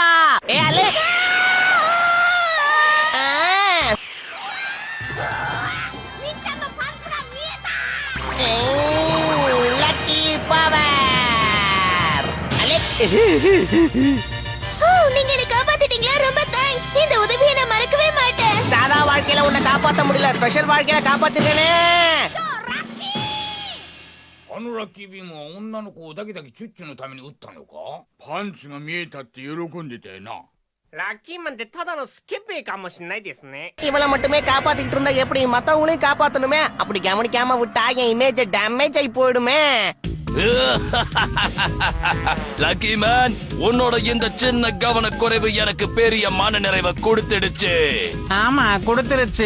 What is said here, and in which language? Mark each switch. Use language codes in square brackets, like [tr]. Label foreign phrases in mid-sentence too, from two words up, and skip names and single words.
[ta] ஏ அல்லே, [en] lucky power. [ta] நீங்க என்ன காப்பாத்திட்டீங்களா? ரொம்ப தேங்க்ஸ். இந்த உதவியை நான் மறக்கவே மாட்டேன். சாதா வாழ்க்கையில உன்னை காப்பாத்த முடியல, ஸ்பெஷல் வாழ்க்கையில காப்பாத்திட்டேனே. [ja] あのラッキービームは女の子をだけだけチュッチュのために撃ったのか？パンチが見えたって喜んでたよな。ラッキーマンってただのスケベかもしれないですね。 [ta] இவளை மட்டுமே காப்பாத்திட்டு இருந்தா எப்படி? மத்தவங்களையும் காப்பாத்தணுமே. அப்படி கவனிக்காம விட்டா என் [en] image damage [ta] ஆகி போயிடுமே. லக்கி மேன், உன்னோட இந்த சின்ன கவனக்குறைவு எனக்கு பெரிய மன நிறைவை கொடுத்துடுச்சு. ஆமா, கொடுத்துருச்சு.